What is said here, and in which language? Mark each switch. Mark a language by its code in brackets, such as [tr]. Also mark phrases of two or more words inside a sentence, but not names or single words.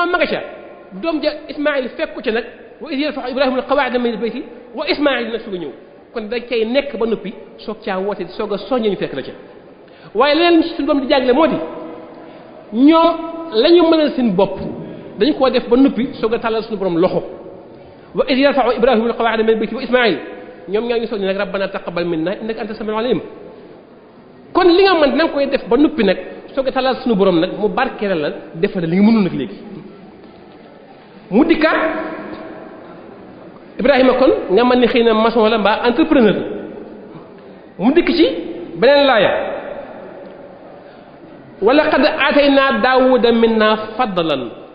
[wo] ma nga ca doom ja Ismaa'il fekk ko ca nag wa [ar] إذ يرفع إبراهيم القواعد من البيت وإسماعيل [wo] nag su nga ñëw kon da cay nekk ba noppi soog caa woote soog a soññee ñu fekk la ca waaye leneen suñu doom di jàngale moo di ñoom la ñu mënal seen bopp dañu koo def ba noppi soog a tàllal suñu borom loxo wa [ar] إذ يرفع إبراهيم القواعد من البيت وإسماعيل [wo] ñoom ñaa ngi soññ nag [ar] ربنا تقبل منا إنك أنت السميع العليم [wo] kon li nga mën na nga koy def ba noppi nag soog a tàllal suñu borom nag mu barkeelal la defal li nga mënul nag léegi mu dikkaat Ibrahima kon nga mën ni xëy na maçon la mbaa entrepreneur mu dikk ci beneen laaya [ar] ولقد آتينا داوود منا فضلا